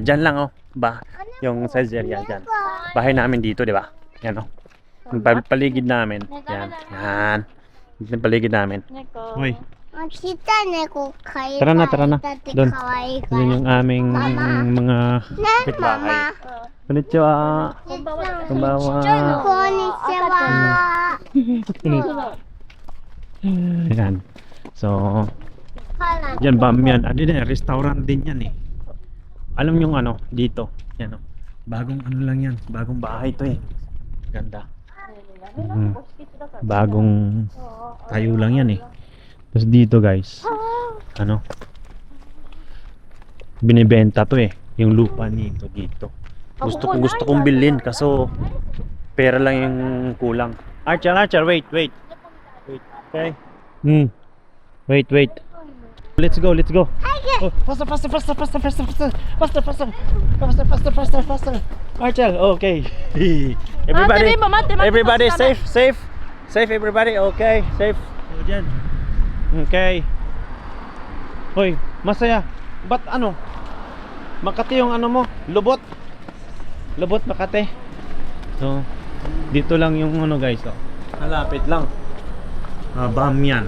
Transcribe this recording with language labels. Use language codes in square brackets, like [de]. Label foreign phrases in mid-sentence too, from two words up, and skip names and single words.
[tl] Diyan lang oh. Yung Saizeriya diyan. Bahay namin dito, di ba? Yan oh. Yung paligid namin. Yan. Yung paligid namin. Hoy. Tara na. Doon. Yun yung aming mga kapitbahay. Konnichiwa. Konbawa. Yan. So, yan bamyan. Ano din, restaurant din yan eh. Alam nyo ano, dito. Yan o. Bagong ano lang yan. Bagong bahay to eh. Ganda. Bagong tayo lang yan eh. Tapos dito guys, ano, binibenta to eh. Yung lupa nito dito. Gusto kong bilhin kaso pera lang yung kulang. [en] Archer, wait. Okay. Wait. Let's go. Oh, faster. Archer, okay. Everybody safe. Everybody, okay. Safe. [tl] O, dyan. Okay. Hoy, masaya. Ba't ano? Makati yung ano mo? Lubot Makati. So, dito lang yung ano guys. Oh. Malapit lang. Bamyan.